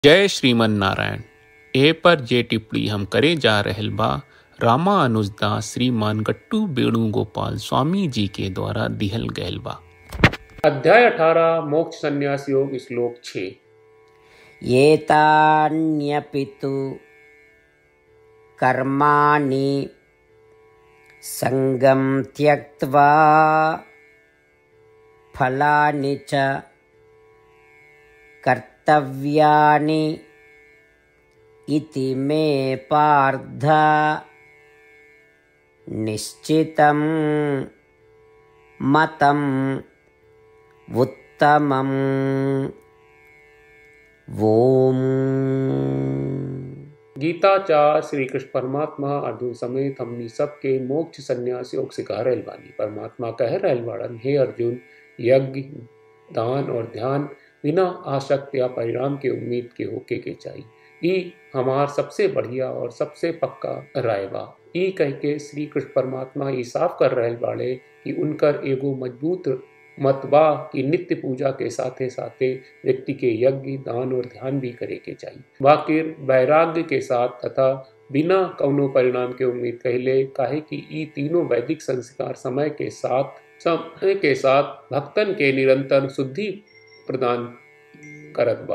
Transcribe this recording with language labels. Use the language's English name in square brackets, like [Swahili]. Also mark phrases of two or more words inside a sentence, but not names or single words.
[Bhojpuri] जय श्रीमन नारायण। ए पर जे टिप्पणी हम करे जा रहल बा रामानुजदास श्रीमान गट्टू वेणुगोपाल स्वामी जी के द्वारा दिहल गयल बा। अध्याय 18 मोक्ष संन्यास योग श्लोक 6। [Sanskrit] एतान्यपि तु कर्माणि संगं त्यक्त्वा फलानि च कर्तव्यानि इति मे पार्थ निश्चितं मतम् उत्तमम्। ओम। [Bhojpuri] गीताचा श्री कृष्ण परमात्मा अर्जुन समेत हमनी सबके मोक्ष संन्यास योग सिखा रहल बानी। परमात्मा कह रहल बाड़न, हे अर्जुन, यज्ञ दान और ध्यान बिना आसक्त या परिणाम के उम्मीद के होके के चाहिए। ई हमार सबसे बढ़िया और सबसे पक्का राय बा। ई कह के श्री कृष्ण परमात्मा ई साफ कर रहल बाड़े कि उनकर एगो मजबूत मत बा कि नित्य पूजा के साथे साथे व्यक्ति के यज्ञ दान और ध्यान भी करे के चाहिए, बाकिर वैराग्य के साथ तथा बिना कौनो परिणाम के उम्मीद कहले, काहे कि ई तीनों वैदिक संस्कार समय के साथ भक्तन के निरंतर शुद्धि प्रदान करत बा।